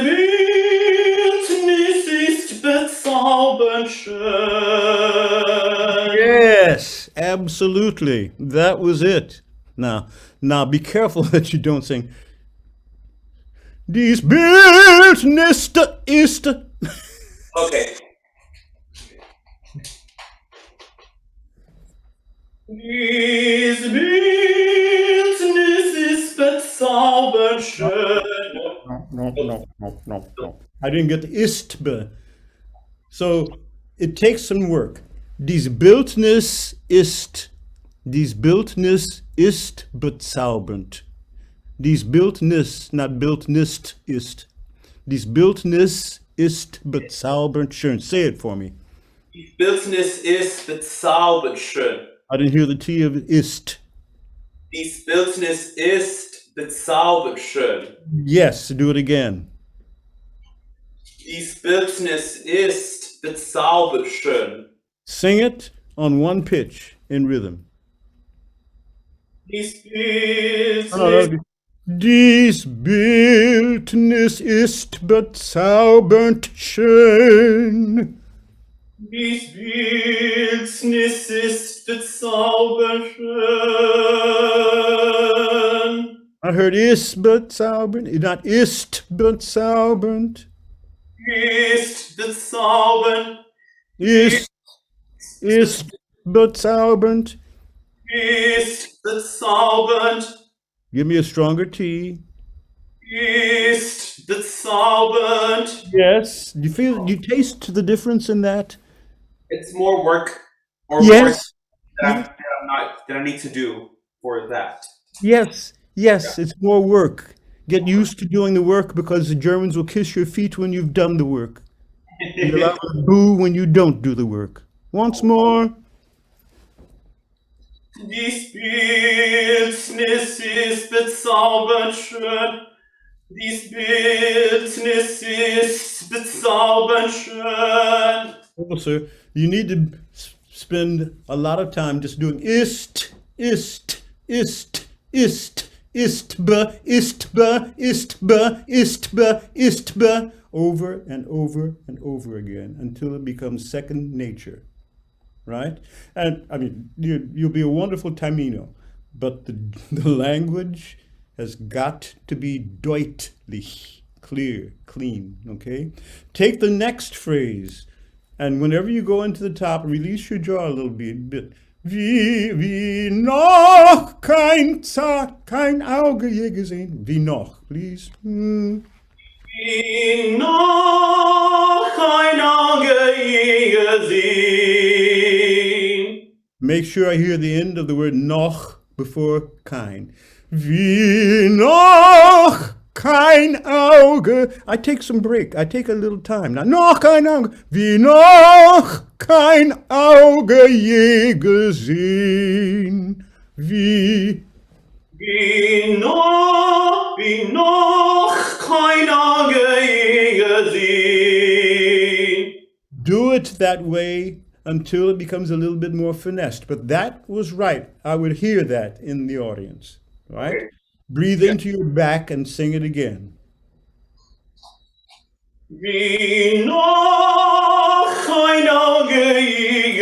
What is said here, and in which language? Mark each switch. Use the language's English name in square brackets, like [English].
[German] Bildnis ist bezaubernd schön. [English] Yes, absolutely. That was it. Now be careful that you don't sing. [German] Dies Bildnis ist. [English] Okay. [German] Diese Bildnis ist bezaubernd schön. [English] No. I didn't get the istbe. So it takes some work. [German] Dies Bildnis ist bezaubernd. Dies Bildnis, not Bildnis ist. Dies Bildnis ist bezaubernd schön. [English] Say it for me. [German] Die Bildnis ist bezaubernd schön. [English] I didn't hear the T of ist. [German] Die Bildnis ist bezaubernd schön. [English] Yes, do it again. [German] Die Bildnis ist bezaubernd schön. [English] Sing it on one pitch in rhythm. [German] Die Bildnis Dies Bildnis ist bezaubernd schön. Die Bildnis ist bezaubernd schön. [English] I heard [German] ist bezaubernd, not ist bezaubernd. Ist bezaubernd. Ist bezaubernd. Ist bezaubernd. [English] Give me a stronger T. [German] Ist bezaubernd. [English] Yes. Do you taste the difference in that? It's more work Yes. that I need to do for that. Yes. It's more work. Get used to doing the work because the Germans will kiss your feet when you've done the work. You're allowed to boo when you don't do the work. Once more. [German] Die Bildnis ist bezaubernd schön. Die Bildnis ist bezaubernd schön. [English] Also, you need to spend a lot of time just doing istbe, over and over and over again until it becomes second nature, right? And I mean, you'll be a wonderful Tamino, but the language has got to be deutlich, clear, clean, okay? Take the next phrase, and whenever you go into the top, release your jaw a little bit. [German] Wie noch kein Auge je gesehen. Wie noch, please. Wie noch kein Auge je gesehen. [English] Make sure I hear the end of the word noch before kein. [German] Wie noch kein Auge. [English] I take some break. I take a little time. Now, [German] noch kein Auge. Wie noch kein Auge je gesehen. Wie noch kein Auge je gesehen. [English] Do it that way until it becomes a little bit more finessed. But that was right. I would hear that in the audience, right? Okay. Breathe into your back and sing it again. [German] Wie noch kein Auge je